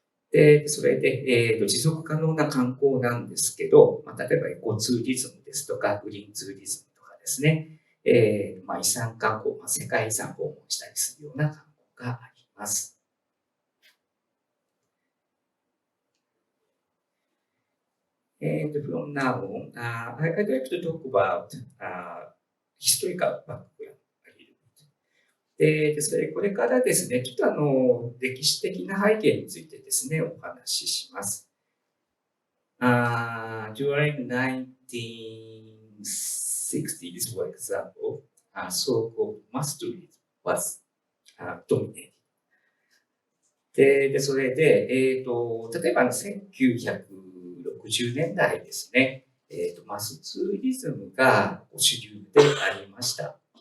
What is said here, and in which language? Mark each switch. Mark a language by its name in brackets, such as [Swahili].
[Japanese] で、それで、持続可能な観光なんですけど、例えばエコツーリズムですとか、グリーンツーリズムとかですね、遺産観光、世界遺産訪問したりするような観光があります。 [English] And from now on, I'd like to talk about historical background. [Japanese] で、これからですね、ちょっと歴史的な背景についてですね、お話しします。 [English] During 1960s, for example, so-called mass tourism was dominated. [Japanese] で、それで、例えば1960年代ですね、マスツーリズムが主流でありました。